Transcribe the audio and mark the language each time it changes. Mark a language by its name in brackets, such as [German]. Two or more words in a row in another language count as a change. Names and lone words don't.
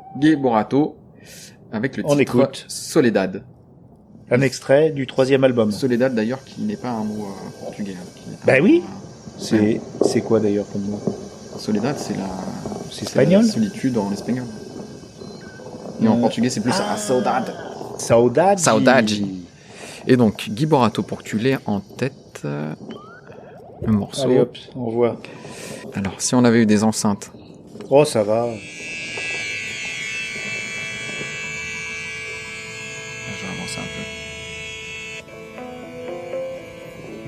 [French] Guy Borato avec le On titre écoute. Soledad. Un extrait du 3e album. Soledad d'ailleurs qui n'est pas un mot portugais. Hein, qui est un Bah mot, oui. C'est quoi d'ailleurs comme mot? Soledad, c'est C'est espagnol? la solitude en espagnol. Et en portugais, c'est plus [Portuguese] a saudade. [French] Saudade. Saudade. Et donc, Guy Borato, pour que tu l'aies en tête, le morceau. Allez hop, on voit. Alors, si on avait eu des enceintes. Oh, ça va. Je vais avancer un peu.